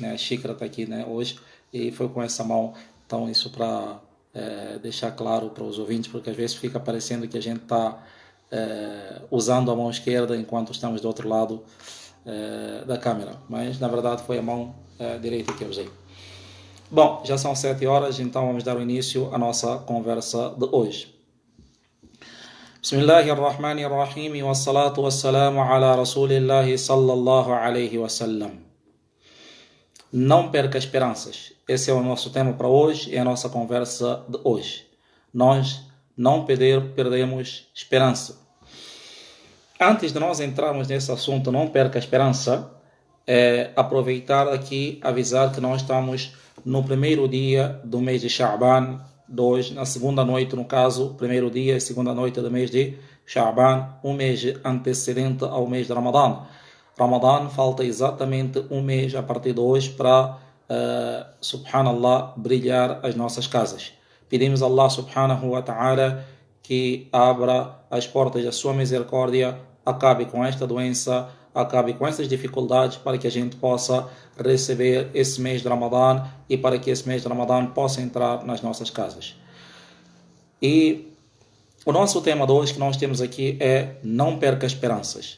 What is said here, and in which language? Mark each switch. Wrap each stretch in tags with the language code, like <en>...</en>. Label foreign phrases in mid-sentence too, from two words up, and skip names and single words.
<pt>A xícara está aqui, né, hoje, e foi com essa mão. Então isso para deixar claro para os ouvintes, porque às vezes fica parecendo que a gente está usando a mão esquerda enquanto estamos do outro lado da câmera, mas na verdade foi a mão direita que eu usei. Bom, já são 7 horas, então vamos dar o início à nossa conversa de hoje.</pt> <ar>بسم الله الرحمن الرحيم، والصلاة والسلام على رسول الله صلى الله عليه وسلم.</ar> <pt>Não perca esperanças. Esse é o nosso tema para hoje, é a nossa conversa de hoje. Nós não perdemos esperança. Antes de nós entrarmos nesse assunto, não perca a esperança, aproveitar aqui, avisar que nós estamos no primeiro dia do mês de Sha'ban, na segunda noite, no caso, primeiro dia e segunda noite do mês de Sha'ban, um mês antecedente ao mês de Ramadã. Ramadã falta exatamente um mês a partir de hoje para, subhanallah, brilhar as nossas casas. Pedimos a</pt> <ar>الله سبحانه وتعالى</ar> <pt>que abra as portas da sua misericórdia, acabe com esta doença, acabe com essas dificuldades, para que a gente possa receber esse mês de Ramadã e para que esse mês de Ramadã possa entrar nas nossas casas. E o nosso tema de hoje que nós temos aqui é: não perca esperanças.</pt>